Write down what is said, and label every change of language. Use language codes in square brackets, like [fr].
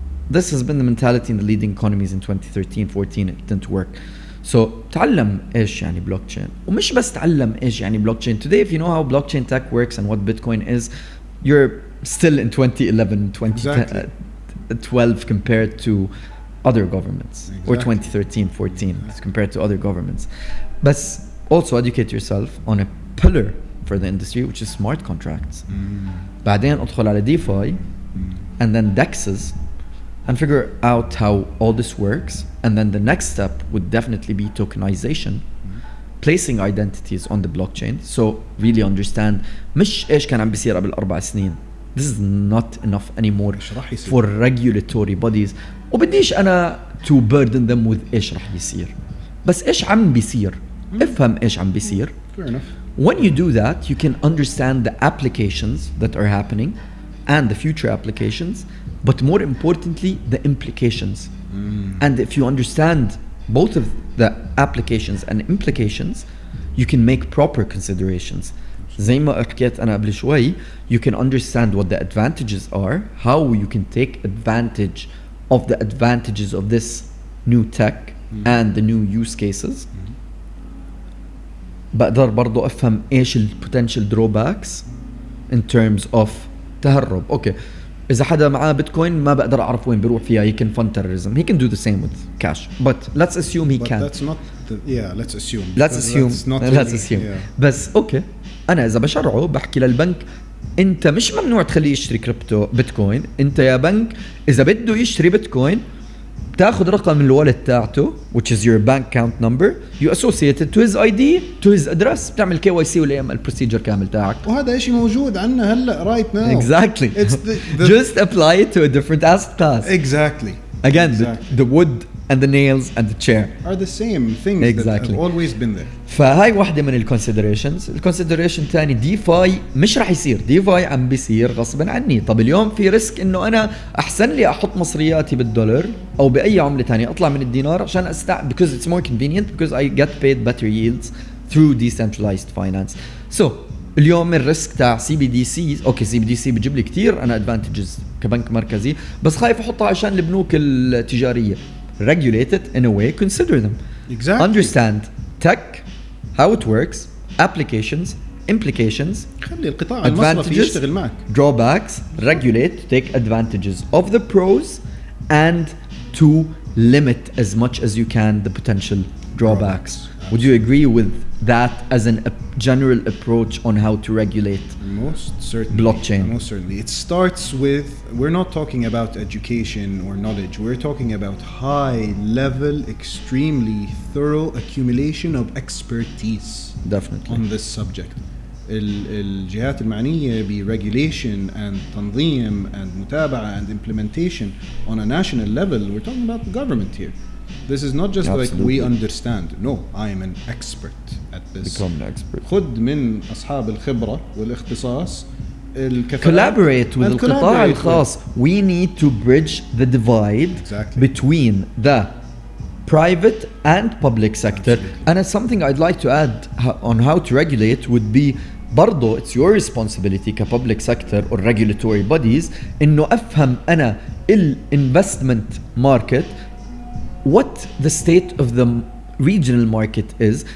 [en] This has been the mentality in the leading economies in 2013, 14. It didn't work. [ar] So تعلم إيش يعني blockchain. ومش بس تعلم إيش يعني blockchain. [en] Today, if you know how blockchain tech works and what Bitcoin is, you're still in 2011, 2012 compared to other governments. Or 2013, 14 compared to other governments. But also educate yourself on a pillar for the industry, which is smart contracts. [ar] بعدين ادخل على [en] DeFi and then DEXs and figure out how all this works. And then the next step would definitely be tokenization, placing identities on the blockchain. So really understand [ar] مش ايش كان عم بيصير قبل 4 سنين. [en] This is not enough anymore for regulatory bodies. [ar] وبديش انا [en] to burden them with [ar] ايش رح يصير. بس ايش عم بيصير. افهم ايش عم بيصير. [en] Fair enough. When you do that, you can understand the applications that are happening and the future applications, but more importantly, the implications. And if you understand both of the applications and implications, you can make proper considerations. [ar] زي ما حكيت أنا قبل شوي, [en] you can understand what the advantages are, how you can take advantage of the advantages of this new tech and the new use cases. [ar] بقدر برضو أفهم إيش ال [en] potential drawbacks in terms of [ar] تهرب. Okay, إذا حدا معاه بيتكوين ما بقدر أعرف وين بيروح فيها. [en] He can fund terrorism. He can do the same with cash. But let's assume he can't. That's not let's assume. Let's assume. Let's assume. [ar] بس أوكي, أنا إذا بشرعه بحكي للبنك أنت مش ممنوع تخليه يشتري كريبتو بيتكوين. أنت يا بنك إذا بده يشتري بيتكوين تاخذ رقم الوالد تاعته [en] which is your bank account number, you associate it to his ID, to his address, [ar] بتعمل KYC ولا يعمل البروسيجر كامل تاعك. وهذا شيء موجود عندنا هلا [en] right now. Exactly. It's just apply it to a different asset class. Exactly. Again, exactly. The wood and the nails and the chair are the same things exactly. that have always been there. [ar] فهاي واحدة من الكونسيدريشنز. الكونسيدريشن تاني ديفاي مش رح يصير. ديفاي عم بيصير غصبا عني. طب اليوم في ريسك انه انا احسن لي احط مصرياتي بالدولار او باي عملة تانية, اطلع من الدينار عشان [en] because it's more convenient because I get paid better yields through decentralized finance. [ar] So اليوم الريسك تاع CBDC, اوكي CBDC بيجيب لي كتير انا advantages كبنك مركزي, بس خايف احطها عشان البنوك التجارية. [en] Regulate it in a way, consider them. Exactly. Understand tech, how it works, applications, implications, [ar] خلي القطاع المصرفي يشتغل معك. [en] drawbacks, regulate, take advantages of the pros and to limit as much as you can the potential drawbacks. Would you agree with that as a general approach on how to regulate most certainly blockchain? Most certainly. It starts with, we're not talking about education or knowledge. We're talking about high level, extremely thorough accumulation of expertise. Definitely. On this subject. [ar] الجهات المعنية [en] regulation and [ar] تنظيم [en] and [ar] متابعة [en] and implementation on a national level. We're talking about the government here. This is not just Absolutely. like we understand. No, I am an expert at this. Become an expert. [ar] خد من أصحاب الخبرة والاختصاص الكفاءة. [en] Collaborate with [ar] القطاع الخاص. [en] We need to bridge the divide Exactly. between the private and public sector. Absolutely. And something I'd like to add on how to regulate would be [ar] برضو [en] it's your responsibility كpublic sector or regulatory bodies [ar] إنه أفهم أنا [en] investment market what the state of the regional market is.